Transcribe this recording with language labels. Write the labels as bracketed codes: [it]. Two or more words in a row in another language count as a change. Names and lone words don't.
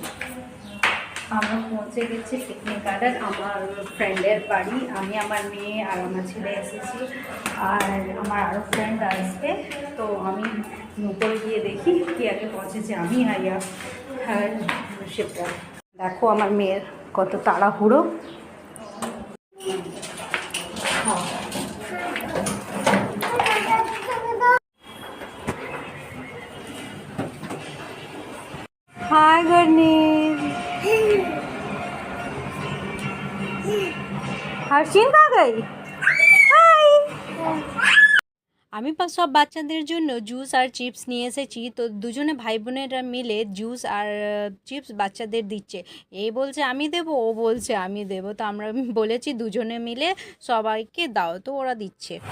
[bn] আমরা পৌঁছে গেছি পিকনিক গার্ডেন, আমার ফ্রেন্ডের বাড়ি। আমি, আমার মেয়ে আর আমার ছেলে এসেছি, আর আমার আরও ফ্রেন্ড আসবে। তো আমি উপরে গিয়ে দেখি কি আগে পৌঁছেছে, আমি আইয়া হ্যাঁ সেটা দেখো আমার মেয়ের কত তাড়াহুড়ো। [hi] हाय गर्नीज, हर्षिन कहाँ गई? हाय। [bn] আমি সব বাচ্চাদের জন্য জুস আর চিপস নিয়ে এসেছি। তো দুজনে ভাই বোনেরা মিলে জুস আর চিপস বাচ্চাদের দিচ্ছে। এই বলছে আমি দেবো, ও বলছে আমি দেবো। তো আমরা বলেছি দুজনে মিলে সবাইকে দাও, তো ওরা দিচ্ছে।